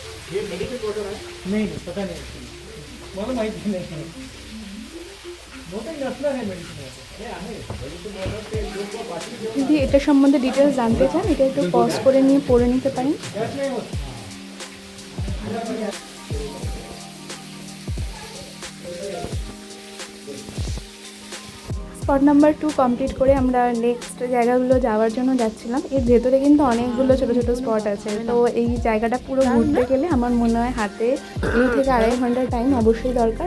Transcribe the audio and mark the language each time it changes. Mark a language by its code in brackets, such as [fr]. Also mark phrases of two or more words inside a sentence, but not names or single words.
[hi] ये मेडिकल वाटर है? नहीं नहीं पता नहीं [mr] मला माहिती नाही बहुतेक नसणार आहे मेडिसिन हे आहे मेडिकल वाटर ते लोक बाटली घेऊन [bn] যদি এটা সম্বন্ধে ডিটেলস জানতে চান এটা একটু পজ করে নিয়ে পড়ে নিতে পারেন। [mr] गॅस नाही होत [en] spot number [bn] 2 কমপ্লিট করে আমরা নেক্সট জায়গাগুলো যাওয়ার জন্য যাচ্ছিলাম। এর ভেতরে কিন্তু অনেকগুলো ছোটো ছোটো স্পট আছে, তো এই জায়গাটা পুরো ঘুরতে গেলে আমার মনে হয় হাতে 2 থেকে 2.5 ঘন্টার টাইম অবশ্যই দরকার।